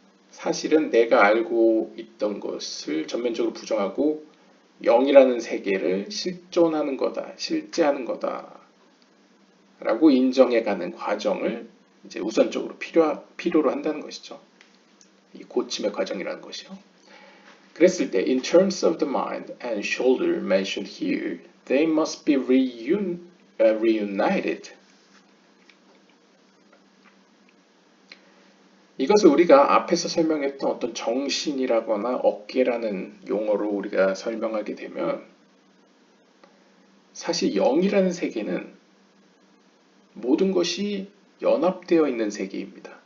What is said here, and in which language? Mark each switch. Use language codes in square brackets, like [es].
[ko] 사실은 내가 알고 있던 것을 전면적으로 부정하고 영이라는 세계를 실존하는 거다, 실제하는 거다 라고 인정해가는 과정을 이제 우선적으로 필요로 한다는 것이죠. 이 고침의 과정이라는 것이요. 그랬을 때 [en] in terms of the mind and shoulder mentioned here, they must be reunited. [ko] 이것을 우리가 앞에서 설명했던 어떤 정신이라거나 어깨라는 용어로 우리가 설명하게 되면 사실 영이라는 세계는 모든 것이 연합되어 있는 세계입니다.